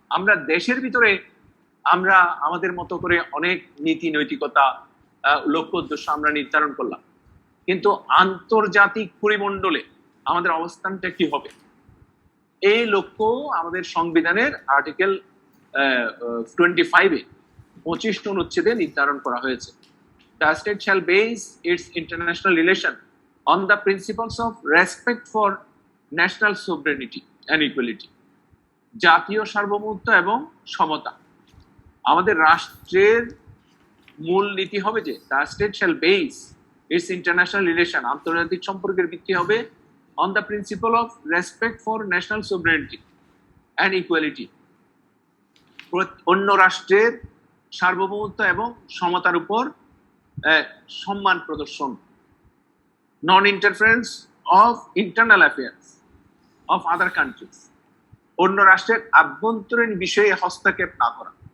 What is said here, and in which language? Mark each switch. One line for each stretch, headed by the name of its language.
Bangla: আমরা দেশের ভিতরে আমরা আমাদের মতো করে অনেক নীতি নৈতিকতা, লক্ষ্য উদ্দেশ্য আমরা নির্ধারণ করলাম, কিন্তু আন্তর্জাতিক পরিমণ্ডলে আমাদের অবস্থানটা কি হবে? এই লক্ষ্য আমাদের সংবিধানের আর্টিকেল 25-এ 25 অনুচ্ছেদে নির্ধারণ করা হয়েছে।
English: The state shall base its international relation on the principles of respect for national sovereignty and equality.
Bangla: জাতীয় সার্বভৌমত্ব এবং সমতা। আমাদের রাষ্ট্রের মূল নীতি হবে যে
English: the state shall base its international relation,
Bangla: আন্তর্জাতিক সম্পর্কের ভিত্তি হবে
English: on the principle of respect for national sovereignty and equality,
Bangla: অন্য রাষ্ট্রের সার্বভৌমত্ব এবং সমতার উপর সম্মান প্রদর্শন,
English: non interference of internal affairs of other countries,
Bangla: অন্য রাষ্ট্রের আভ্যন্তরীণ বিষয়ে হস্তক্ষেপ না করা।